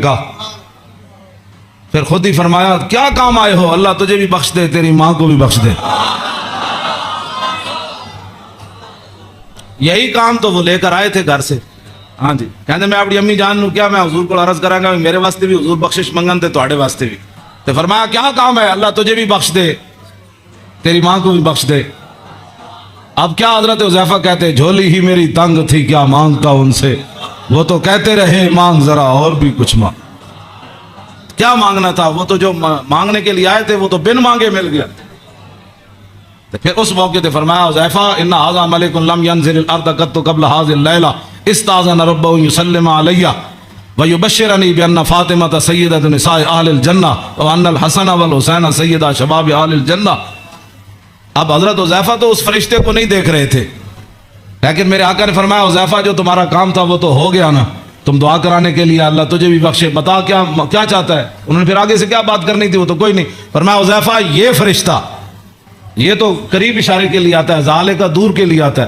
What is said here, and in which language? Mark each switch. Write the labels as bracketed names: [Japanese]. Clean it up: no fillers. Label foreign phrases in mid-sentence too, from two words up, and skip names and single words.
[Urdu] پھر خود ہی فرمایا کیا کام آئے ہو، اللہ تجھے بھی بخش دے تیری ماں کو بھی بخش دے. یہی کام تو وہ لے کر آئے تھے گھر سے. ہاں جی کہتے میں اپنی امی جان نو کیا میں حضور کو عرض کروں گا میرے واسطے بھی حضور [Punjabi] بخشش منگن تے تواڈے واسطے بھی. [Urdu] تو فرمایا کیا کام ہے، اللہ تجھے بھی بخش دے تیری ماں کو بھی بخش دے. اب کیا حضرت حذیفہ کہتے جھولی ہی میری تنگ تھی کیا مانگتا ان سے، وہ تو کہتے رہے مانگ ذرا اور بھی کچھ مانگ. کیا مانگنا تھا، وہ تو جو مانگنے کے لیے آئے تھے وہ تو بن مانگے مل گیا. تو پھر اس موقع تے فرمایا [Arabic] حذیفہ ان ھذا ملک لم ينزل الارض قط قبل هذه الليله استاذن ربه يسلم علي ويبشرني بان فاطمه سيده نساء اهل الجنه وان الحسن والحسين سيدا شباب اهل الجنه. [Urdu] اب حضرت حذیفہ تو اس فرشتے کو نہیں دیکھ رہے تھے لیکن میرے آقا نے فرمایا حذیفہ جو تمہارا کام تھا وہ تو ہو گیا نا، تم دعا کرانے کے لیے اللہ تجھے بھی بخشے، بتا کیا چاہتا ہے. انہوں نے پھر آگے سے کیا بات کرنی تھی وہ تو کوئی نہیں. فرمایا حذیفہ یہ فرشتہ یہ تو قریب اشارے کے لیے آتا ہے، زالے کا دور کے لیے آتا ہے.